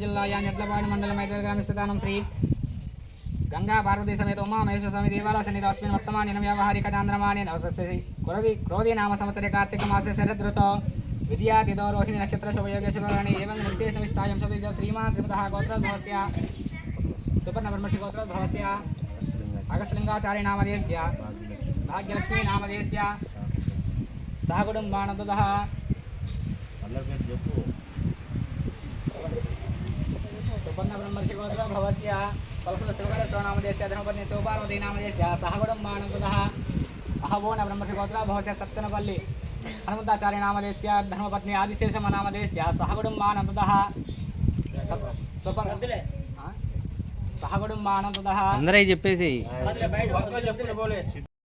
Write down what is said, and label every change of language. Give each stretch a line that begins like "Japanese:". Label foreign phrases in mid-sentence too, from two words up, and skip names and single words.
Sanskrit: जिल्लायां यड्लपाडु मण्डले मैत्रेयग्रामे स्थितानां श्री गंगा पार्वती समेत उमामहेश्वर स्वामी देवालयसन्निधौ अस्मिन् वर्तमानेन व्यावहारिकचान्द्रमानेन क्रोधी नाम संवत्सरे कार्तिकमासे शरदृतौ विद्यातिथौ रोहिणी नक्षत्र शुभयोगे शुभकरणे एवं विशेषविष्टायां शुभदिवसे श्रीमान् श्रीमतः गोत्रोद्भवस्य सुपर्णब्रह्मर्षि गोत्रोद्भवस्य अगस्लिङ्गाचार्य नामधेयस्य भाग्यलक्ष्मी नामधेयस्य सह कुटुम्बानन्दतः
Telugu: అందరి పేరు చెప్పు
Sanskrit: सुपर्णब्रह्मर्षि गोत्रोद्भवस्य कल्पतरुश्रीवरस्व नामधेयस्य धर्मपत्नी शिवपार्वती नामधेयस्य सह कुटुम्बानन्दतः अहवोन ब्रह्मर्षि गोत्रोद्भवस्य सत्तनपल्ली हनुमन्ताचार्य नामधेयस्य धर्मपत्नी आदिशेषम नामधेयस्य सह कुटुम्बानन्दतः सह कुटुम्बानन्दतः
Telugu: అందరూ చెప్పేసి చెప్పు